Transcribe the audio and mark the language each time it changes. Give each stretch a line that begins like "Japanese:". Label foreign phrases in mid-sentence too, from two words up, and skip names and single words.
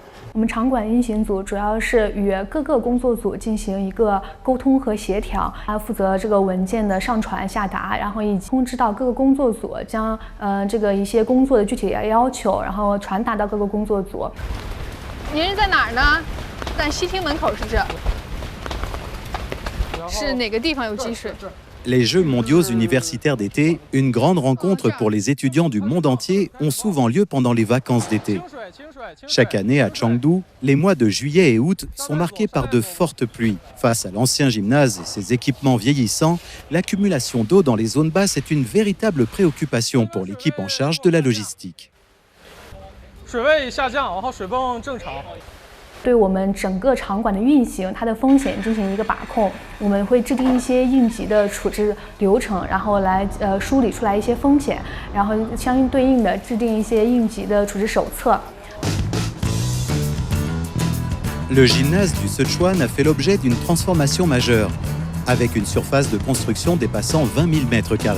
Chinese: 我们场馆运行组主要是与各个工作组进行一个沟通和协调，还负责这个文件的上传下达，然后以及通知到各个工作组，将这个一些工作的具体要求，然后传达到各个工作组。您是在哪儿呢？在西厅门口是这。是哪个地方有积水
French: ？Les Jeux mondiaux universitaires d'été, une grande rencontre pour les étudiants du monde entier, ont souvent lieu pendant les vacances d'été. Chaque année à Chengdu, les mois de juillet et août sont marqués par de fortes pluies. Face à l'ancien gymnase et ses équipements vieillissants, l'accumulation d'eau dans les zones basses est une véritable préoccupation pour l'équipe en charge de la logistique.
Chinese: 水位下降，然后水泵正常。对我们整个场馆的运行，它的风险进行一个把控。我们会制定一些应急的处置流程，然后来梳理出来一些风险，然后相应对应的制定一些应急的处置手册。
French: Le gymnase du Sichuan a fait l'objet d'une transformation majeure, avec une surface de construction dépassant 20 000 mètres carrés.